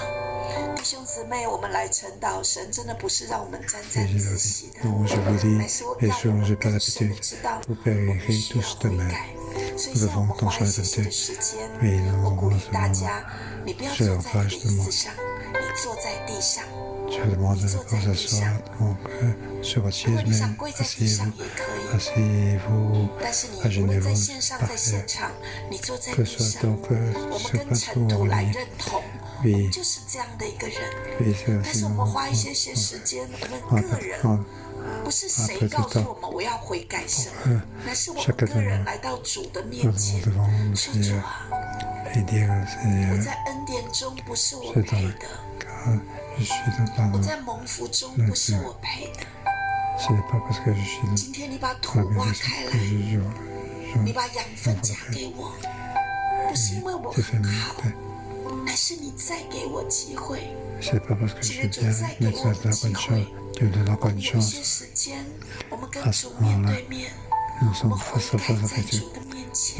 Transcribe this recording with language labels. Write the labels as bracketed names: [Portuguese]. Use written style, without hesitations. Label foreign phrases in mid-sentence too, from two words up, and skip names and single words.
[Chinese] 弟兄姊妹，我们来晨祷，神真的不是让我们沾沾自喜的，乃是让我们更深的知道我们需要悔改。所以现在我们花一些些的时间，我鼓励大家，你不要坐在椅子上，你坐在地上。 [French] Je demande qu'on s'assoie, donc sur votre chaise même, asseyez-vous, agenouillez-vous par terre, que ce soit donc sur place ou en ligne. Oui, [Chinese] 就是这样的一个人， [French] oui, c'est [Chinese] 但是我们花一些些时间，我们个人。不是谁告诉我们我要悔改什么，乃是我们个人来到主的面前，说主啊，我在恩典中不是我配的，我在蒙福中不是我配的。今天你把土挖开来，你把养分加给我，不是因为我很好，乃是你再给我机会。今天主再给我们机会。我们有些时间，我们跟主面对面，我们悔改在主的面前。